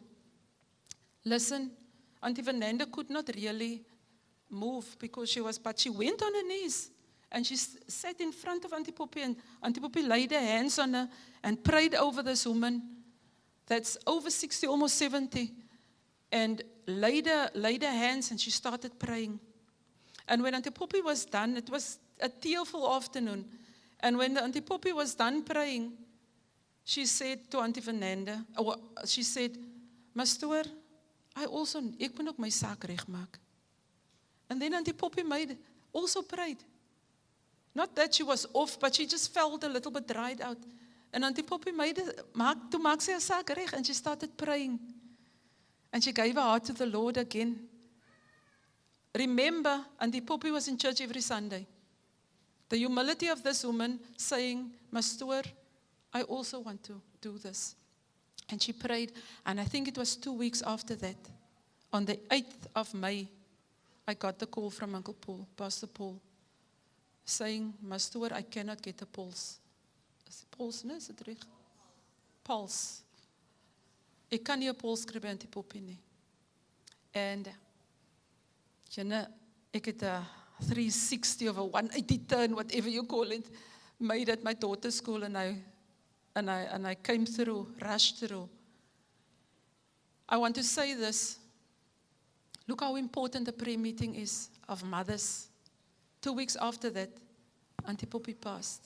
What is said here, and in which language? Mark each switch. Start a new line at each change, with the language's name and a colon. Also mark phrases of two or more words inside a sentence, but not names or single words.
English: Listen, Auntie Vananda could not really move because but she went on her knees and she sat in front of Auntie Poppy, and Auntie Poppy laid her hands on her and prayed over this woman that's over 60, almost 70, and laid her hands, and she started praying. And when Auntie Poppy was done, it was a tearful afternoon, and when Auntie Poppy was done praying, she said to Auntie Vananda, she said,
Afrikaans: Mastoor, ek moet ook my saak regmaak.
English: And then Auntie Poppy also prayed. Not that she was off, but she just felt a little bit dried out.
Afrikaans: And Auntie Poppy toe maak sy haar saak reg,
English: and she started praying. And she gave her heart to the Lord again. Remember, Auntie Poppy was in church every Sunday. The humility of this woman saying, Mastoor, I also want to do this. And she prayed, and I think it was 2 weeks after that, on the 8th of May, I got the call from Uncle Paul, Pastor Paul, saying, Mastoor, I cannot get a pulse. Is it pulse, no? Is it reg? Pulse.
Afrikaans: Ek kan nie 'n puls kry by Auntie Poppy nie.
English: And,
Afrikaans: ek het 'n
English: 360 of a 180 turn, whatever you call it, made at my daughter's school, and I came through, rushed through. I want to say this. Look how important the prayer meeting is of mothers. 2 weeks after that, Auntie Poppy passed.